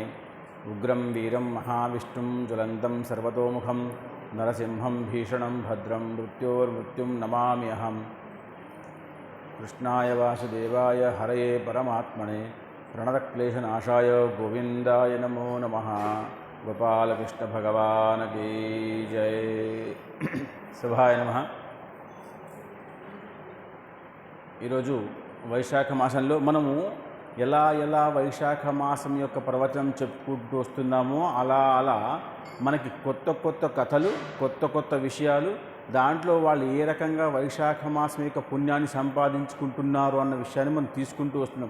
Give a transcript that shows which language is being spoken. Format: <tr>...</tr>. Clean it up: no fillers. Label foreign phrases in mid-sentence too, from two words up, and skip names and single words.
<sa>उग्रं वीरं महाविष्णुं ज्वलन्तं सर्वतोमुखं नरसिंहं भीषणं भद्रं मृत्योर्मृत्युं नमाम्यहं। कृष्णाय वासुदेवाय हरये परमात्मने प्रणतक्लेशनाशाय गोविन्दाय नमो नमः।</sa> <hi>गोपालकृष्ण भगवान की जय।</hi> <sa>శుభాయ నమః।</sa> <te>ఈరోజు వైశాఖ మాసంలో మనము ఎలా వైశాఖ మాసం యొక్క ప్రవచనం చెప్పుకుంటూ వస్తున్నామో అలా మనకి కొత్త కథలు కొత్త విషయాలు దాంట్లో వాళ్ళు ఏ రకంగా వైశాఖ మాసం యొక్క పుణ్యాన్ని సంపాదించుకుంటున్నారు అన్న విషయాన్ని మనం తీసుకుంటూ వస్తున్నాం.</te>